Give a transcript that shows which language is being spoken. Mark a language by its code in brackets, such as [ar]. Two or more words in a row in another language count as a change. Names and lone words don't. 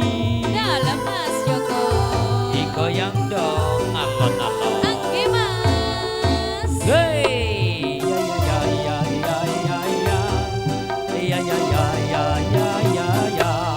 [jv] dalam Mas Joko [id] digoyang dong alon-alon. [jv] Angge Mas. Hey ya ya ya ya ya ya ya ya ya ya ya ya.